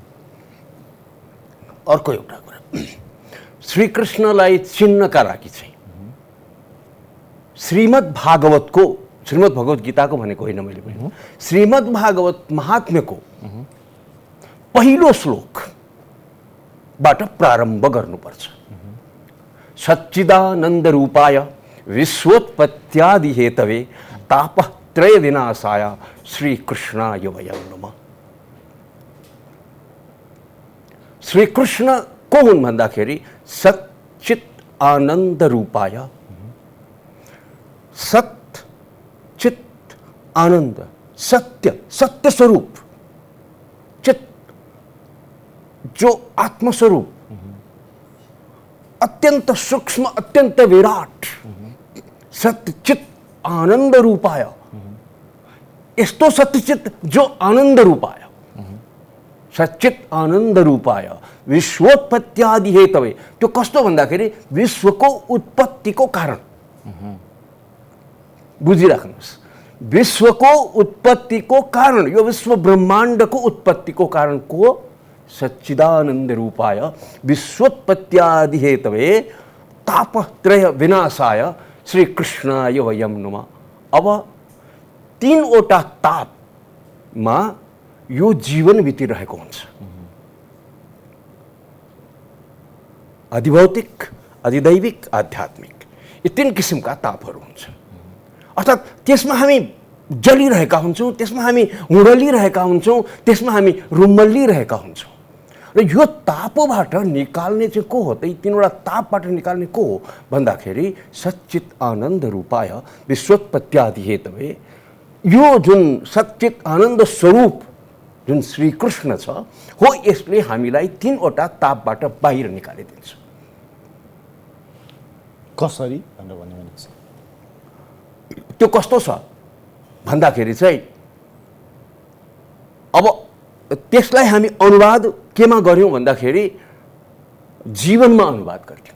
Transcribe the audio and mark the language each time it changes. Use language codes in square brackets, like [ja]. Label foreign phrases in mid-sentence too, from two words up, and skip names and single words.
[ne] अर्को एउटा कुरा, श्रीकृष्णलाई चिन्नका लागि चाहिँ श्रीमद् भागवतको, श्रीमद् भगवत गीताको भनेको होइन मैले भने, श्रीमद् भागवत महात्म्यको पहिलो श्लोकबाट प्रारम्भ गर्नुपर्छ। [sa] सच्चिदानन्द रूपाय विश्वोत्पत्त्यादि हेतवे तापत्रय विनाशाय श्रीकृष्णाय वयं नमः। [ne] श्रीकृष्ण को हुन् भन्दाखेरि [sa] सच्चित आनन्द रूपाय, [ne] सत चित आनंद, सत्य, सत्य स्वरूप, चित जो आत्मस्वरूप, अत्यंत सूक्ष्म, अत्यंत विराट, [sa] सत्य चित आनंद रूपाय। यस्तो सत्यचित जो आनंद रूपाय, सच्चित आनंद रूपाय विश्वोत्पत्त्यादि हेतवे। [ne] त्यो कस्तो भन्दाखेरि विश्वको उत्पत्तिको कारण। बुझिराख्नुहोस्, विश्वको उत्पत्तिको कारण, यो विश्व ब्रह्माण्डको उत्पत्तिको कारण को [sa] सच्चिदानन्द रूपाय विश्वोत्पत्त्यादि हेतवे तापत्रय विनाशाय श्रीकृष्णाय वयं नमः। [ne] अब तीनवटा तापमा यो जीवन बितिरहेको हुन्छ। अधिभौतिक, अधिदैविक, आध्यात्मिक, यी तीन किसिमका तापहरू हुन्छ। अर्थात् त्यसमा हामी जलिरहेका हुन्छौँ, त्यसमा हामी हुडलिरहेका हुन्छौँ, त्यसमा हामी रुमल्लिरहेका हुन्छौँ। र यो तापबाट निकाल्ने चाहिँ को हो त? यी तीनवटा तापबाट निकाल्ने को हो भन्दाखेरि [sa] सच्चित आनन्द रूपाय विश्वोत्पत्त्यादि हेतवे। [ne] यो जुन सच्चित आनन्द स्वरूप जुन श्रीकृष्ण छ हो, यसले हामीलाई तीनवटा तापबाट बाहिर निकालिदिन्छ। कसरी भनेर भन्नुहुन्छ? त्यो कस्तो छ भन्दाखेरि चाहिँ अब त्यसलाई हामी अनुवाद केमा गर्यौँ भन्दाखेरि जीवनमा अनुवाद गर्थ्यौँ।